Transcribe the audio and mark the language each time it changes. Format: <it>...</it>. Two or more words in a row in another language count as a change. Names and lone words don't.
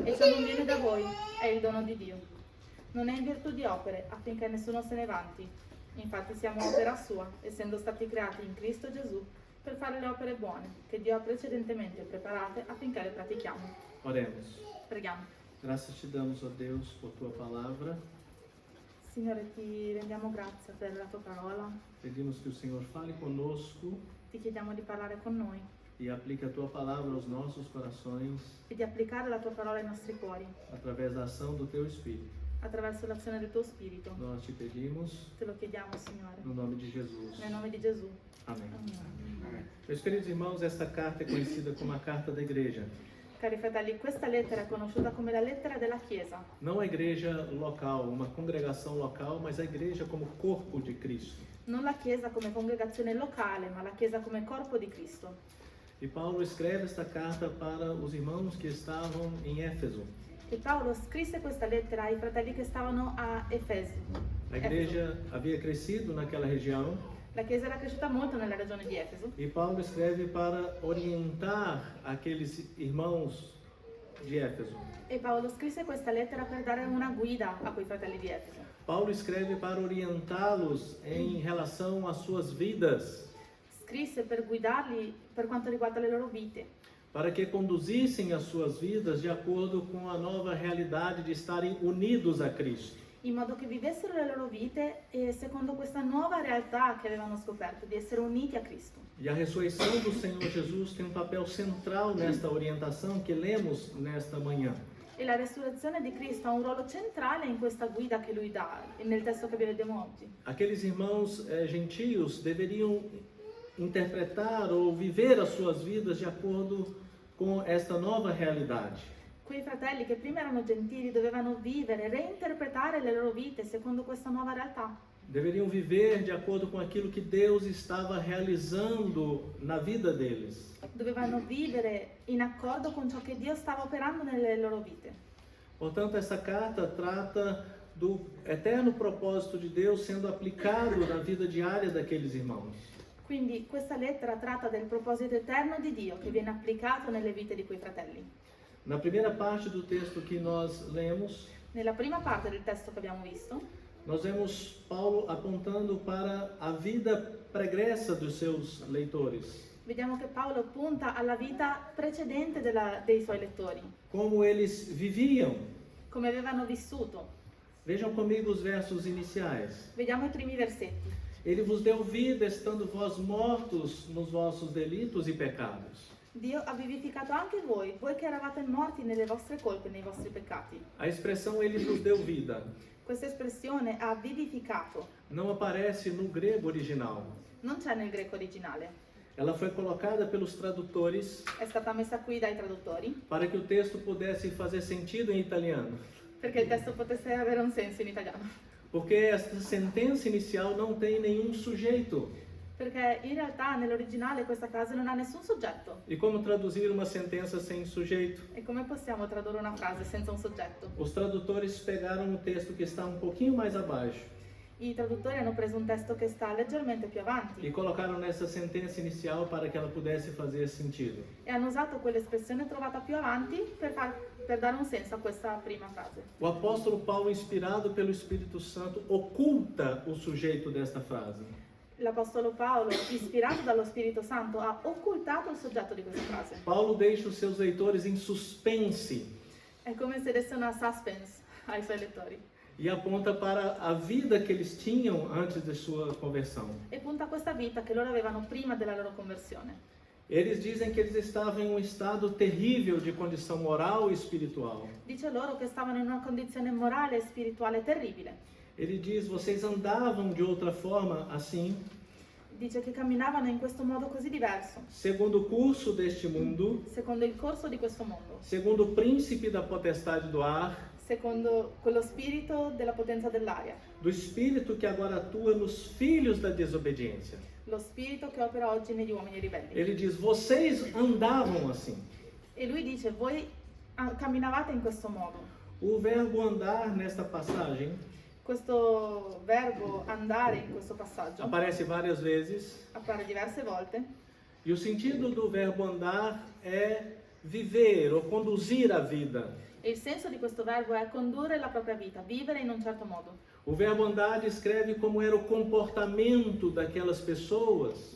<it>E ciò non viene da voi, è il dono di Dio. Non è in virtù di opere, affinché nessuno se ne vanti. Infatti siamo opera sua, essendo stati creati in Cristo Gesù, per fare le opere buone, che Dio ha precedentemente preparate affinché le pratichiamo.</it> <pt>Oremos.</pt> <it>Preghiamo.</it> <pt>Graças te damos, ó Deus, por tua palavra.</pt> <it>Signore, ti rendiamo grazie per la tua parola.</it> <pt>Pedimos que o Senhor fale conosco</pt> <it>Ti chiediamo di parlare con noi</it> <pt>e aplique a tua palavra aos nossos corações</pt> <it>e di applicare la tua parola ai nostri cuori,</it> <pt>através da ação do teu Espírito.</pt> <it>attraverso l'azione del tuo Spirito.</it> <pt>Nós te pedimos</pt> <it>Te lo chiediamo, Signore,</it> <pt>no nome de Jesus.</pt> <it>nel nome di Gesù.</it> <pt>Amém.</pt> <it>Amen.</it> <pt>Meus queridos irmãos, esta carta é conhecida como a carta da igreja.</pt> <it>Cari fratelli, questa lettera è conosciuta come la lettera della Chiesa.</it> <pt>Não a igreja local, uma congregação local, mas a igreja como corpo de Cristo.</pt> <it>Non la Chiesa come congregazione locale, ma la Chiesa come corpo di Cristo.</it> <pt>E Paulo escreve esta carta para os irmãos que estavam em Éfeso.</pt> <it>E Paolo scrisse questa lettera ai fratelli che stavano a Efeso.</it> <pt>A igreja havia crescido naquela região</pt> <it>La Chiesa era cresciuta molto nella regione di Efeso</it> <pt>e Paulo escreve para orientar aqueles irmãos de Éfeso.</pt> <it>e Paolo scrisse questa lettera per dare una guida a quei fratelli di Efeso.</it> <pt>Paulo escreve para orientá-los em relação às suas vidas,</pt> <it>Scrisse per guidarli per quanto riguarda le loro vite,</it> <pt>para que conduzissem as suas vidas de acordo com a nova realidade de estarem unidos a Cristo.</pt> <it>in modo che vivessero le loro vite secondo questa nuova realtà che avevano scoperto, di essere uniti a Cristo.</it> <pt>E a ressurreição do Senhor Jesus tem um papel central nesta orientação que lemos nesta manhã.</pt> <it>E la resurrezione di Cristo ha un ruolo centrale in questa guida che lui dà, nel testo che vi leggiamo oggi.</it> <pt>Aqueles irmãos gentios deveriam interpretar ou viver as suas vidas de acordo com esta nova realidade.</pt> <it>Quei fratelli che prima erano gentili dovevano vivere, reinterpretare le loro vite secondo questa nuova realtà.</it> <pt>Deveriam viver de acordo com aquilo que Deus estava realizando na vida deles.</pt> <it>Dovevano vivere in accordo con ciò che Dio stava operando nelle loro vite.</it> <pt>Portanto, essa carta trata do eterno propósito de Deus sendo aplicado na vida diária daqueles irmãos.</pt> <it>Quindi questa lettera tratta del proposito eterno di Dio che viene applicato nelle vite di quei fratelli.</it> <pt>Na primeira parte do texto que nós lemos,</pt> <it>Nella prima parte del testo che abbiamo visto,</it> <pt>nós vemos Paulo apontando para a vida pregressa dos seus leitores.</pt> <it>vediamo che Paolo punta alla vita precedente dei suoi lettori,</it> <pt>Como eles viviam.</pt> <it>come avevano vissuto.</it> <pt>Vejam comigo os versos iniciais.</pt> <it>Vediamo i primi versetti.</it> <pt>Ele vos deu vida estando vós mortos nos vossos delitos e pecados.</pt> <it>Dio ha vivificato anche voi che eravate morti nelle vostre colpe e nei vostri peccati.</it> <pt>A expressão ele vos deu vida</pt> <it>Questa espressione ha vivificato,</it> <pt>não aparece no grego original.</pt> <it>non c'è nel greco originale.</it> <pt>Ela foi colocada pelos tradutores</pt> <it>È stata messa qui dai traduttori</it> <pt>para que o texto pudesse fazer sentido em italiano.</pt> <it>perché il testo potesse avere un senso in italiano.</it> <pt>Porque esta sentença inicial não tem nenhum sujeito.</pt> <it>Perché in realtà nell'originale questa frase non ha nessun soggetto.</it> <pt>E como traduzir uma sentença sem sujeito?</pt> <it>E come possiamo tradurre una frase senza un soggetto?</it> <pt>Os tradutores pegaram o texto que está um pouquinho mais abaixo</pt> <it>I traduttori hanno preso un testo che sta leggermente più</it> <pt>e</pt> <it>avanti</it> <pt>colocaram nessa sentença inicial para que ela pudesse fazer sentido.</pt> <it>e hanno usato quell'espressione trovata più avanti per dare un senso a questa prima frase.</it> <pt>O apóstolo Paulo, inspirado pelo Espírito Santo, oculta o sujeito desta frase.</pt> <it>L'Apostolo Paolo, ispirato dallo Spirito Santo, ha occultato il soggetto di questa frase.</it> <pt>Paulo deixa os seus leitores em suspense</pt> <it>È come se desse una suspense ai suoi lettori</it> <pt>e aponta para a vida que eles tinham antes de sua conversão.</pt> <it>e punta a questa vita che loro avevano prima della loro conversione.</it> <pt>Eles dizem que eles estavam em um estado terrível de condição moral e espiritual.</pt> <it>Dice loro che stavano in una condizione morale e spirituale terribile.</it> <pt>Ele diz: vocês andavam de outra forma assim,</pt> <it>Dice che camminavano in questo modo così diverso,</it> <pt>segundo o curso deste mundo,</pt> <it>secondo il corso di questo mondo,</it> <pt>segundo o príncipe da potestade do ar,</pt> <it>secondo quello spirito della potenza dell'aria,</it> <pt>do espírito que agora atua nos filhos da desobediência.</pt> <it>lo spirito che opera oggi negli uomini ribelli.</it> <pt>Ele diz: vocês andavam assim.</pt> <it>E lui dice, voi camminavate in questo modo.</it> <pt>O verbo andar nesta passagem</pt> <it>Questo verbo andare in questo passaggio</it> <pt>aparece várias vezes,</pt> <it>appare diverse volte</it> <pt>e o sentido do verbo andar é viver ou conduzir a vida.</pt> <it>e il senso di questo verbo è condurre la propria vita, vivere in un certo modo.</it> <pt>O verbo andar descreve como era o comportamento daquelas pessoas.</pt>